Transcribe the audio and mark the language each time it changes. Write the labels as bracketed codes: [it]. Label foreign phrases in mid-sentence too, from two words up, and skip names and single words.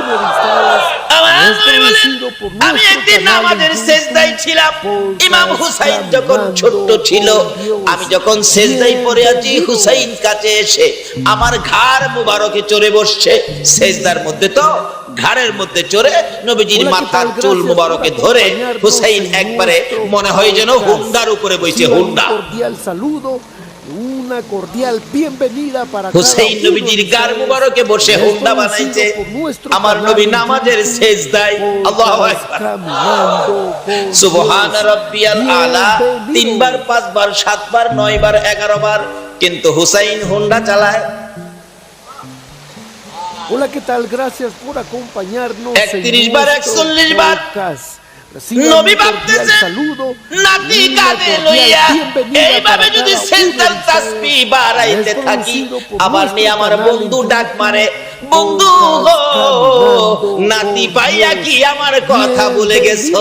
[bn] আমার নবী বলেন, আমি একদিন নামাজের সেজদায় ছিলাম, ইমাম হুসাইন যখন ছোট্ট ছিল, আমি যখন সেজদায় পড়ে আছি, হুসাইন কাছে এসে আমার ঘাড় মুবারকে চড়ে বসছে। সেজদার মধ্যে তো ঘাড়ের মধ্যে চড়ে নবীজির মাথার চুল মুবারকে ধরে হুসাইন একবারে মনে হয় যেন হুন্ডার উপরে বসে, হুন্ডা। [es] Una cordial bienvenida para [bn] হুসাইন নবীজির গার মুবারকে বসে হুন্ডা বানাইছে, আমার নবী নামাজের সেজদায়। [ar] الله أكبر، سبحان ربي الأعلى [bn] 3 বার 5 বার 7 বার 9 বার 11 বার, কিন্তু হুসাইন হুন্ডা চালায়। [es] Hola, ¿qué tal? Gracias por acompañarnos. [bn] 31 বার 41 বার নবী ভাবতেছে, নাতি কাঁধে লইয়া এইভাবে যদি সেজদার তাসবিহ বাড়াইতে থাকি, আবার নিয়ে আমার বন্ধু ডাক মারে, বন্ধু গো, নাতি পাইয়া কি আমার কথা ভুলে গেছো?